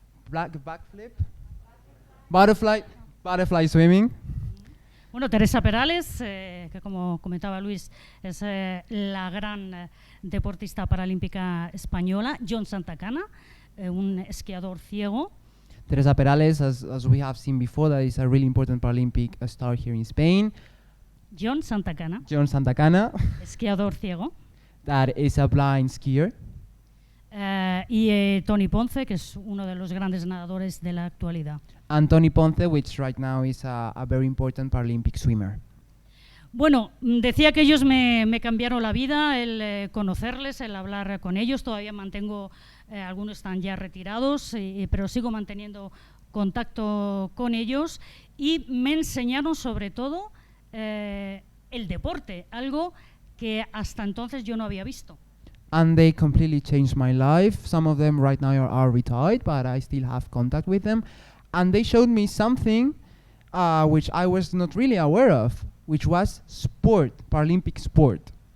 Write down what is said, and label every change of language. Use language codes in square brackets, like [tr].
[en] Backflip, butterfly swimming. [es] Bueno, Teresa Perales, que como comentaba Luis, es la gran deportista paralímpica española. John Santacana, un esquiador ciego. [en] Teresa Perales, as we have seen before, that is a really important Paralympic star here in Spain. [es] John Santacana, esquiador ciego. [en] That is a blind skier. [es] Y Tony Ponce, que es uno de los grandes nadadores de la actualidad. [en] And Tony Ponce, which right now is a very important Paralympic swimmer. [es] Bueno, decía que ellos me cambiaron la vida, el conocerles, el hablar con ellos. Todavía mantengo, algunos están ya retirados, pero sigo manteniendo contacto con ellos. Y me enseñaron sobre todo el deporte, algo que hasta entonces yo no había visto. [en] And they completely changed my life. Some of them right now are retired, but I still have contact with them. And they showed me something which I was not really aware of, which was sport, Paralympic sport.